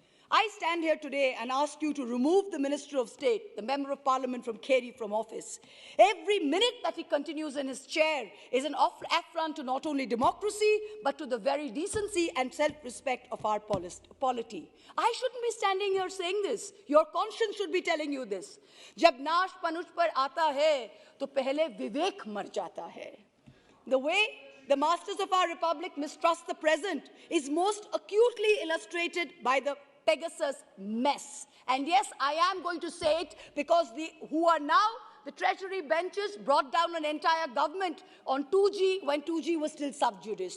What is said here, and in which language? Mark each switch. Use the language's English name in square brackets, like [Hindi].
[English] I stand here today and ask you to remove the Minister of State, the Member of Parliament from Kerry, from office. Every minute that he continues in his chair is an affront to not only democracy, but to the very decency and self-respect of our polity. I shouldn't be standing here saying this. Your conscience should be telling you this. [Hindi] जब नाश पनुष पर आता है, तो पहले विवेक मर जाता है. [English] The way the masters of our republic mistrust the present is most acutely illustrated by the Pegasus mess. And yes, I am going to say it because who are now the Treasury benches brought down an entire government on 2G when 2G was still sub judice.